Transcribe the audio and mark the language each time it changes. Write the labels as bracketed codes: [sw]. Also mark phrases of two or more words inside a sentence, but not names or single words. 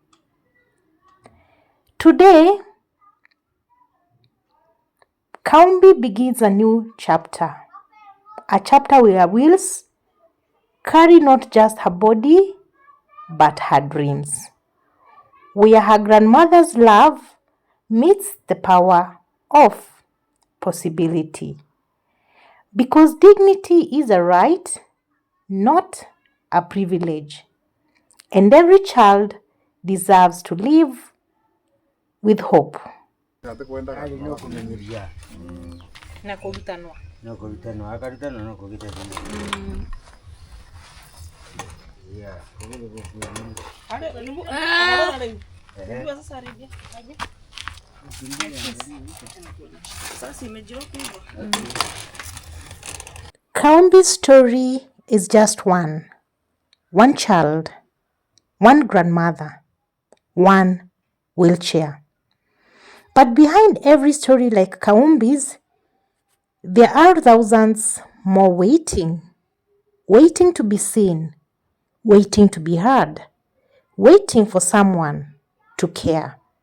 [en] Today, Kaumbi begins a new chapter, a chapter where wheels carry not just her body, but her dreams, where her grandmother's love meets the power of possibility. Because dignity is a right, not a privilege, and every child deserves to live with hope. [ki] Ali no kumenyeria. Na kurutanwa. No kurutanwa. Akarutanwa no kurutanwa. [en] Yeah. Kaumbi's story is just one child, one grandmother, one wheelchair. But behind every story like Kaumbi's, there are thousands more waiting to be seen, waiting to be heard, waiting for someone to care.